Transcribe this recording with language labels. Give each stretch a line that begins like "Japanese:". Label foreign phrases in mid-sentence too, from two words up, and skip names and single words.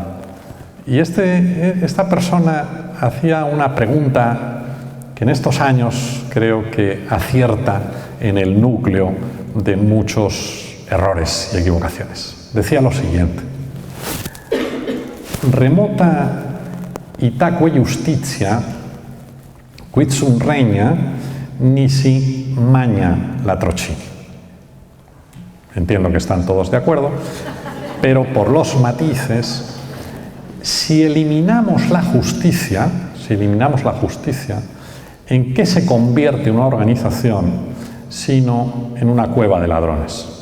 Spanish: Y esta persona hacía una pregunta que en estos años creo que acierta en el núcleo de muchos errores y equivocaciones. Decía lo siguiente:
Latin: remota itaque justitia, quid sum regna, nisi magna latrocini.
Spanish: Entiendo que están todos de acuerdo, pero por los matices, si eliminamos la justicia, ¿en qué se convierte una organización sino en una cueva de ladrones?